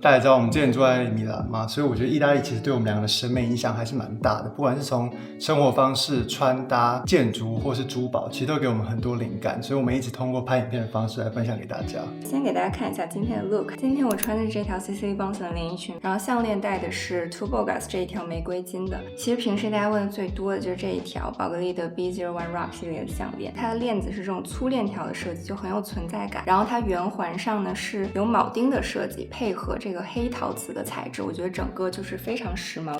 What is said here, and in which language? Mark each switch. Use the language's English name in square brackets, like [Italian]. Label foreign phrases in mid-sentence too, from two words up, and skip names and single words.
[Chinese] 大家知道我們之前住在米蘭嘛，所以我覺得意大利其實對我們兩個的審美影響還是蠻大的，不管是從生活方式、穿搭、建築或是珠寶，其實都給我們很多靈感，所以我們一直通過拍影片的方式來分享給大家。先給大家看一下今天的 look， 今天我穿的是這條 Cecilie Bonson 的連衣裙，然後項鏈戴的是 Tubogas 這一條玫瑰金的。其實平時大家問的最多的就是這一條寶格麗的 B01 Rock 系列的項鏈，它的鏈子是这種粗鏈條的設計，就很有存在感。然後它圓環上呢是有鉚釘的設計，配合這個黑陶瓷的材質，我覺得整個就是非常時髦。